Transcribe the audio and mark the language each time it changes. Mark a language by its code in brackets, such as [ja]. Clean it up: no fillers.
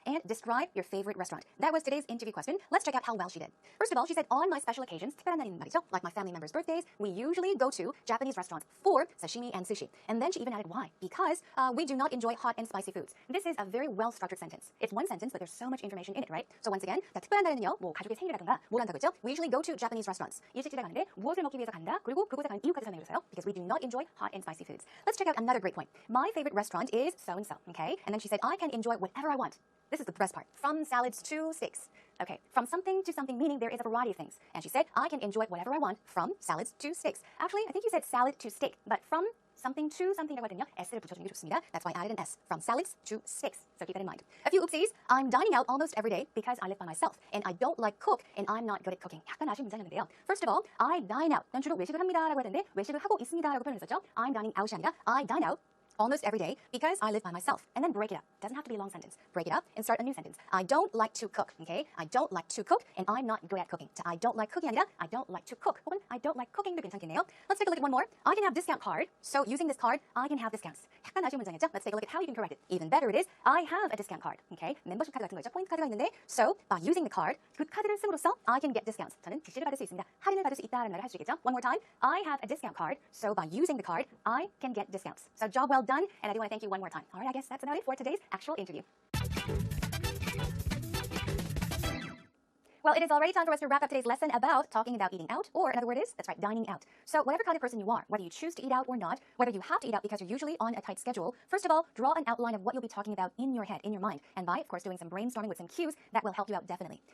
[en] And describe your favorite restaurant. That was today's interview question. Let's check out how well she did. First of all, she said, on my special occasions, [ko] 특별한 날인 말이죠, [en] like my family members' birthdays, we usually go to Japanese restaurants for sashimi and sushi. And then she even added why. Because we do not enjoy hot and spicy foods. This is a very well-structured sentence. It's one sentence, but there's so much information in it, right? [ko] So once again, 특별한 날에는요, 뭐 가족의 생일이라든가 뭘 한다고 했죠? [en] We usually go to Japanese restaurants. [ko] 일식집에 가는데 무엇을 먹기 위해서 간다? 그리고 그곳에 가는 이유까지 설명해주세요. [en] Because we do not enjoy hot and spicy foods. Let's check out another great point. My favorite restaurant is so-and-so, okay? And then she said, I can enjoy whatever I want. This is the best part. From salads to steaks. Okay, from something to something, meaning there is a variety of things. And she said, I can enjoy whatever I want from salads to steaks. Actually, I think you said salad to steak, but from something to something [ko] 이라고 하거든요. S를 붙여주는 게 좋습니다. [en] That's why I added an S. From salads to steaks. So keep that in mind. A few oopsies. I'm dining out almost every day because I live by myself. And I don't like cook and I'm not good at cooking. [ko] 약간 아쉬운 문장이었는데요. [en] First of all, I dine out. [ko] 난 주로 외식을 합니다라고 했는데 외식을 하고 있습니다라고 표현했었죠. [en] I'm dining out이 아니라 I dine out almost every day because I live by myself. And then break it up. Doesn't have to be a long sentence. Break it up and start a new sentence. I don't like to cook, okay? I don't like to cook and I'm not good at cooking. 자, I don't like cooking 아니라 I don't like to cook. 혹은 I don't like cooking도 괜찮겠네요. Let's take a look at one more. I can have discount card. So using this card, I can have discounts. [ko] 약간 아쉬운 문장이었죠? [en] Let's take a look at how you can correct it. Even better it is, I have a discount card. Okay? [ko] 멤버십 카드 같은 거 있죠? 포인트 카드가 있는데 [en] So, by using the card, [ko] 그 카드를 씀으로써 [en] I can get discounts. [ko] 저는 지시를 받을 수 있습니다. 할인을 받을 수 있다는 말을 할 수 있겠죠? [en] One more time. I have a discount card. So, by using the card, I can get discounts. So, job well done. And I do want to thank you one more time. All right, I guess that's about it for today's actual interview. Well, it is already time for us to wrap up today's lesson about talking about eating out, or another word is, that's right, dining out. So whatever kind of person you are, whether you choose to eat out or not, whether you have to eat out because you're usually on a tight schedule, first of all, draw an outline of what you'll be talking about in your head, in your mind, and by, of course, doing some brainstorming with some cues that will help you out definitely.